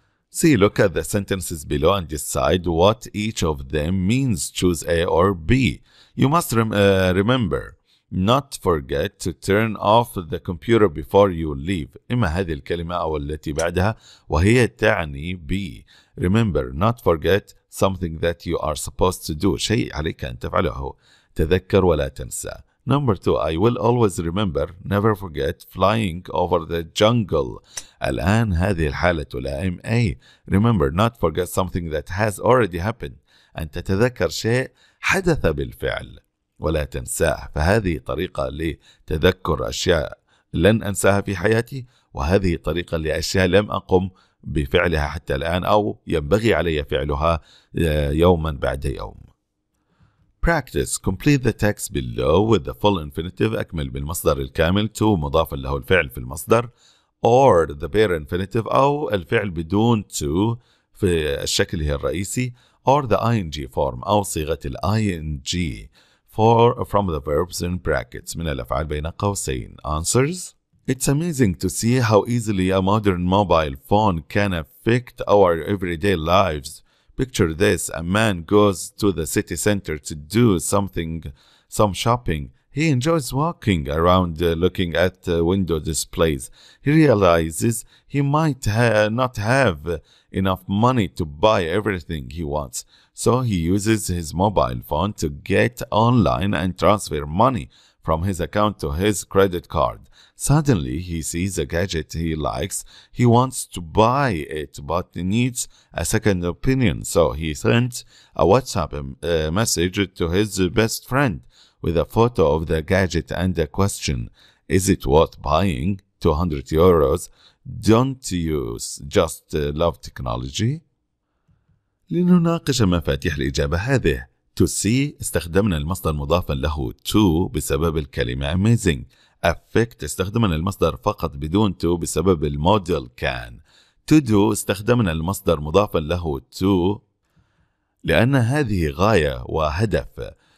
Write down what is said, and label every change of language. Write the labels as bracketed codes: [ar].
[en] See, look at the sentences below and decide what each of them means. Choose A or B. You must remember not forget to turn off the computer before you leave. [ar] إما هذه الكلمة أو التي بعدها وهي تعني B. [en] Remember not forget something that you are supposed to do. [ar] شيء عليك أن تفعله. تذكر ولا تنسى. [en] Number 2 I will always remember never forget flying over the jungle. [ar] الآن هذه الحالة تلائم A. [en] Remember not forget something that has already happened. [ar] أن تتذكر شيء حدث بالفعل ولا تنساه. فهذه طريقة لتذكر أشياء لن أنساها في حياتي، وهذه طريقة لأشياء لم أقم بفعلها حتى الآن أو ينبغي علي فعلها يوما بعد يوم. [en] Practice. Complete the text below with the full infinitive. [ar] أكمل بالمصدر الكامل. to مضاف له الفعل في المصدر [en] or the bare infinitive [ar] أو الفعل بدون to في الشكل هي الرئيسي [en] or the ing form [ar] أو صيغة ال ing [en] from the verbs in brackets [ar] من الأفعال بين قوسين. [en] Answers. It's amazing to see how easily a modern mobile phone can affect our everyday lives. Picture this, a man goes to the city center to do some shopping. He enjoys walking around looking at window displays. He realizes he might not have enough money to buy everything he wants. So he uses his mobile phone to get online and transfer money from his account to his credit card. Suddenly, he sees a gadget he likes. He wants to buy it, but he needs a second opinion. So he sends a WhatsApp message to his best friend with a photo of the gadget and a question. Is it worth buying? 200 euros. Don't you just love technology? [ar] لنناقش مفاتيح الإجابة هذه. [en] To see [ar] استخدمنا المصدر مضافا له to بسبب الكلمة amazing. Affect استخدمنا المصدر فقط بدون to بسبب الموديل كان. [en] To do [ar] استخدمنا المصدر مضافا له to لأن هذه غاية وهدف.